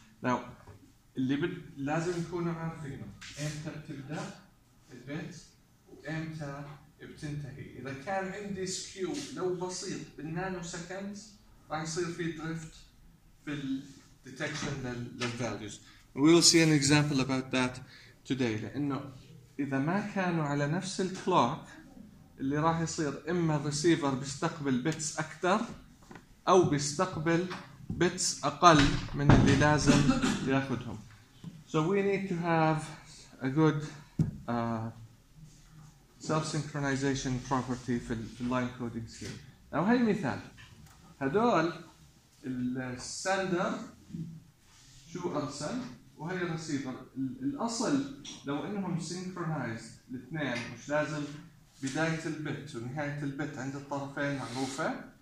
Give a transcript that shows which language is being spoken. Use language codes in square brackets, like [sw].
[ar] لو اللي لازم يكونوا عارفينه امتى بتبدأ البيت وامتى بتنتهي. اذا كان عندي سكيو لو بسيط بالنانو سكندز، راح يصير في دريفت في الديتكشن للفاليوز. [en] we'll see an example about that today. [ar] لانه اذا ما كانوا على نفس الكلوك، اللي راح يصير اما الريسيفر بيستقبل بيتس اكثر او بيستقبل بيتس اقل من اللي لازم ياخذهم. [en] so we need to have a good self-synchronization property [ar] في اللاين كودينج سكيم. او هاي مثال، هذول السندر شو ارسل وهي الريسيفر. الاصل لو انهم سينكرونايز الاثنين، مش لازم بداية البت ونهاية البت عند الطرفين معروفة.